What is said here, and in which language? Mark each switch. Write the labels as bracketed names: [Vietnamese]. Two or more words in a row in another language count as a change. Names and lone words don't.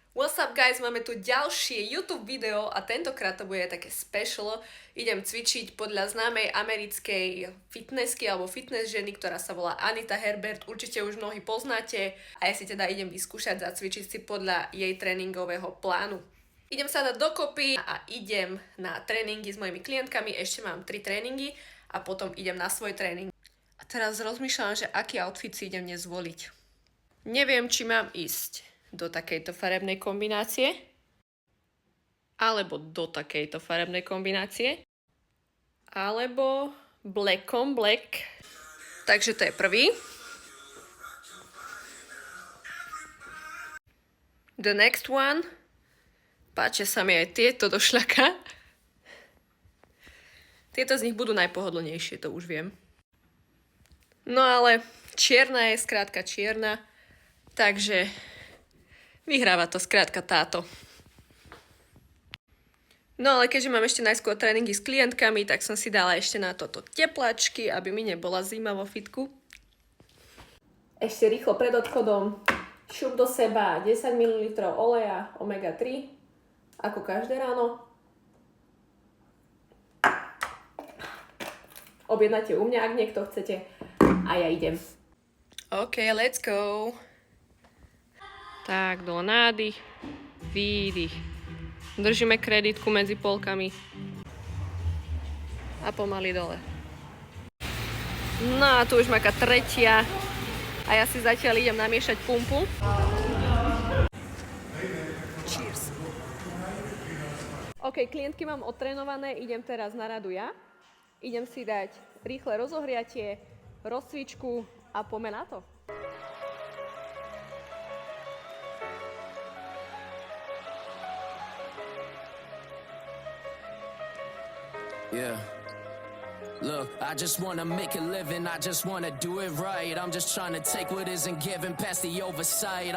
[English] What's up guys, [Slovak] máme tu ďalšie YouTube video a tentokrát to bude také special. Idem cvičiť podľa známej americkej fitnessky alebo fitness ženy, ktorá sa volá Anita Herbert. Určite už mnohí poznáte a ja si teda idem vyskúšať zacvičiť si podľa jej tréningového plánu. Idem sa dať dokopy a idem na tréningy s mojimi klientkami. Ešte mám 3 tréningy a potom idem na svoj tréning. A teraz rozmýšľam, že aký outfit si idem dnes zvoliť. Neviem, či mám ísť do takejto farebnej kombinácie alebo do takejto farebnej kombinácie alebo [English] black on black. [Slovak] Takže to je prvý. [English] The next one. [Slovak] Páčia sa mi aj tieto do šľaka. Tieto z nich budú najpohodlnejšie, to už viem. No ale čierna je skrátka čierna, takže vyhráva to skrátka táto. No ale keďže mám ešte najskôr tréningy s klientkami, tak som si dala ešte na toto teplačky, aby mi nebola zima vo fitku. Ešte rýchlo pred odchodom šup do seba 10 ml oleja omega 3, ako každé ráno. Objednáte u mňa, ak niekto chcete. A ja idem. [English] OK, let's go. [Slovak] Tak, dole nádych, výdych. Držíme kreditku medzi polkami. A pomaly dole. No a tu už maká tretia. A ja si zatiaľ idem namiešať pumpu. Cheers. OK, klientky mám odtrénované, idem teraz na radu ja. Idem si dať rýchle rozohriatie, rozcvičku a poďme na to. [English] Yeah. Look, I just wanna make a living, I just wanna do it right. I'm just trying to take what isn't given past the oversight.